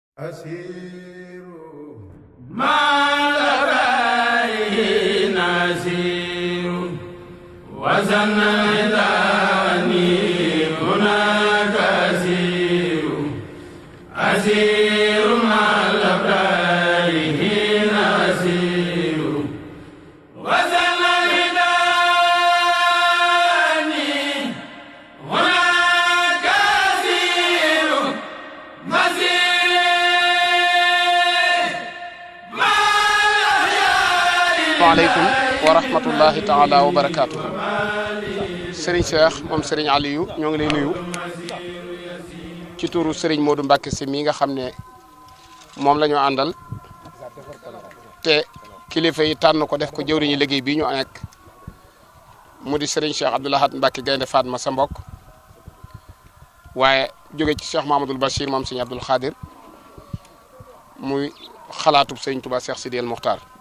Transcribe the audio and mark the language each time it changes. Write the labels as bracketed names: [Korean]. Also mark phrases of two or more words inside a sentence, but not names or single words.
[Arabic] أسير ما لبيه نسير وزناني هناك أسير أسير ما لبيه نسير وزناني هناك أسير وعليكم ورحمة الله تعالى وبركاته. [Wolof] Serigne Cheikh moom Serigne Aliou ñoo ngi lay nuyu ci turu Serigne Modou Mbacké Sy mi nga xam ne moom la ñu àndal te kilifa yi tànn ko def ko jëwriñu liggéey bii ñu nekk mu di Serigne Cheikh Abdou Lahad Mbacké Gaynde Fatma sa mbokk waaye jóge ci Cheikh Mahamadul Bachir moom Serigne Abdoul Khadir muy xalaatub Serigne Touba Cheikh Sidi El Mokhtar.